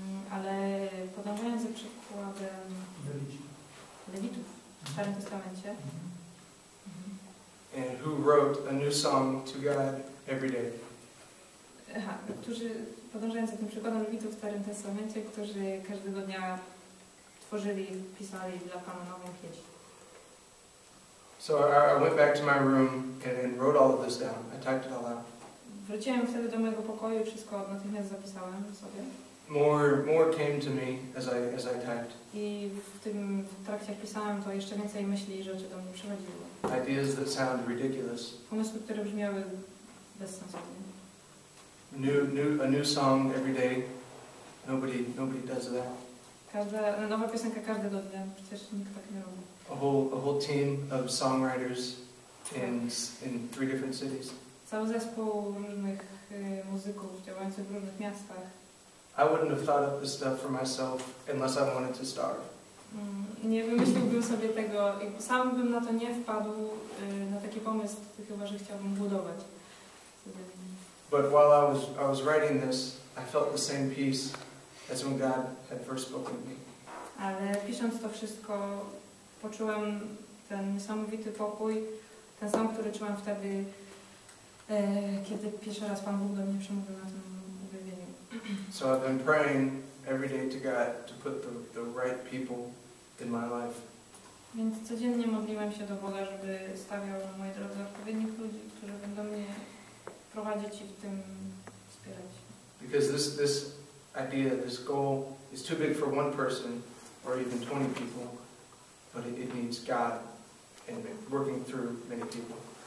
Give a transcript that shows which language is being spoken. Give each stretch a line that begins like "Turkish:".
Polish: Ale podążając za przykładem Lewitów w Starym Testamencie,
English: And who wrote a new song to God every day.
Polish: Którzy, podążając za tym przykładem Lewitów w Starym Testamencie, którzy każdego dnia tworzyli, pisali dla Pana nową pieśń.
English: So I went back to my room and wrote all of this down. I typed it all out.
Polish: Wróciłem wtedy do mojego pokoju, wszystko natychmiast zapisałem sobie.
English: More came to me as I typed.
Polish: I w trakcie jak pisałem, to jeszcze więcej myśli i rzeczy do mnie przychodziły.
English: Ideas that sound ridiculous.
Polish: Pomysły, które brzmiały bezsensownie.
English: A new song every day. Nobody does that.
Polish: Nowa piosenka każdego dnia, przecież nikt tak nie robi.
English: A whole team of songwriters in 3 different cities.
Polish: Cały zespół różnych muzyków działających w różnych miastach.
English: I wouldn't have thought up this stuff for myself unless I wanted to starve.
Polish: Nie wymyśliłbym sobie tego, sam bym na to nie wpadł, na taki pomysł, chyba że chciałbym budować.
English: But while I was writing this, I felt the same peace as when God had first spoken to me.
Polish: Ale pisząc to wszystko, poczułem ten niesamowity pokój, ten sam, który czułem wtedy, kiedy pierwszy raz Pan Bóg do mnie przemówił na tym objawieniu.
English: So I've been praying every day to God to put the right people in my life.
Polish: Więc codziennie modliłem się do Boga, żeby stawiał na mojej drodze odpowiednich ludzi, którzy będą mnie prowadzić i w tym wspierać.
English: Because this idea, this goal is too big for one person or even 20 people, but it needs God and working through many people.